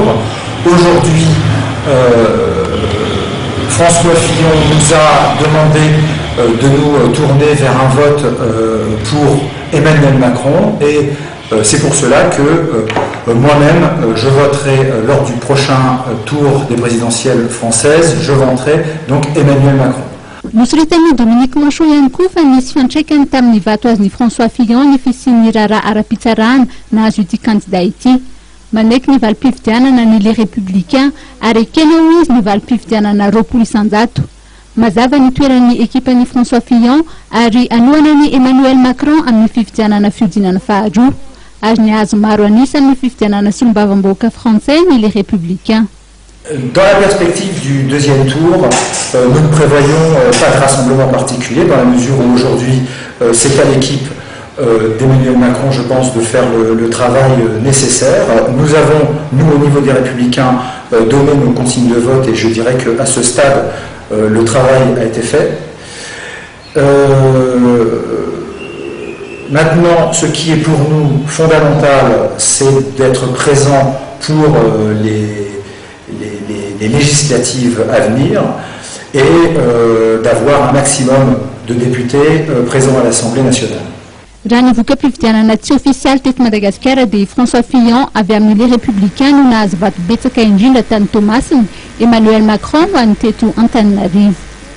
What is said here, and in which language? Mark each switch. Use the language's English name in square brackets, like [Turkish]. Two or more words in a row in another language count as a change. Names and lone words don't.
[French] Aujourd'hui, François Fillon nous a demandé de nous tourner vers un vote pour Emmanuel Macron et c'est pour cela que moi-même je voterai lors du prochain tour des présidentielles françaises, je voterai donc Emmanuel Macron. [Malagasy] Nosolotan'ny Dominique Monchot ihany koa fa nisy fiantraikany tamin'ny vato azy ny François Fillon ny fisian'ny raharaha ara-pitsarana nahazo ity candidat ity. Manaiky ny valim-pifidianana ny les républicains ary ekena ho izy ny valim-pifidianana 20 isanjato. Mazava ny toeran'ny ekipan'ny François Fillon ary anoana ny Emmanuel Macron amin'ny fifidianana fiodinana faharoa. Ary nihazo maro anisa amin'ny fifidianana solombavam-bahoaka français ny les républicains. [French] Dans la perspective du deuxième tour, nous ne prévoyons pas de rassemblement particulier dans la mesure où aujourd'hui c'est à l'équipe d'Emmanuel Macron, je pense, de faire le travail nécessaire. Nous avons, nous au niveau des Républicains, donné nos consignes de vote et je dirais qu'à ce stade, le travail a été fait. Maintenant, ce qui est pour nous fondamental, c'est d'être présent pour les législatives à venir et d'avoir un maximum de députés présents à l'Assemblée nationale. [Malagasy] Raha nivoaka fifidianana tsy ofisialy teto Madagasikara dia François Fillon avy amin'ny les républicains no nahazo vato betsaka indrindra tany Tomasiny, Emmanuel Macron ho any teto Antananarivo.